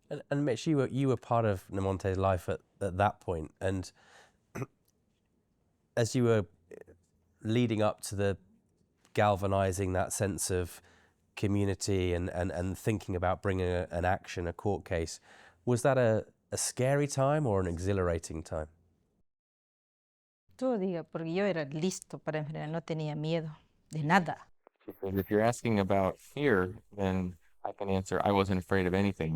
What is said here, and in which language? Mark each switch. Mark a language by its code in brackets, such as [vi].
[en] And Mitch, you were part of Nemonte's life at that point, and as you were leading up to the galvanizing that sense of community and thinking about bringing an action, a court case, was that a scary time or an exhilarating time? [es] Tú diga, porque yo era listo para enfrentar, no tenía miedo de nada. [en] Because if you're asking about fear, then I can answer, I wasn't afraid of anything.